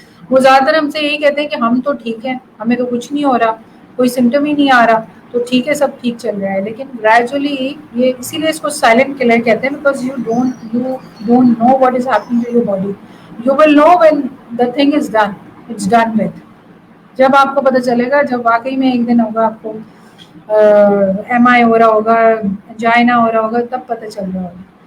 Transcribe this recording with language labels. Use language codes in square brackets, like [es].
[ur] وہ زیادہ تر ہم سے یہی کہتے ہیں کہ ہم تو ٹھیک ہیں، ہمیں تو کچھ نہیں ہو رہا، کوئی سمٹم ہی نہیں آ رہا، تو ٹھیک ہے، سب ٹھیک چل رہا ہے. لیکن گریجولی یہ اسی لیے اس کو سائلنٹ کلر کہتے ہیں، because [en] you don't know what is happening to your body. You will know when the thing is done. It's done with. [ur] جب آپ کو پتہ چلے گا، جب واقعی میں ایک دن ہوگا آپ کو ایم آئی ہو رہا ہوگا، جائنا ہو رہا ہوگا، تب پتہ چل رہا ہوگا.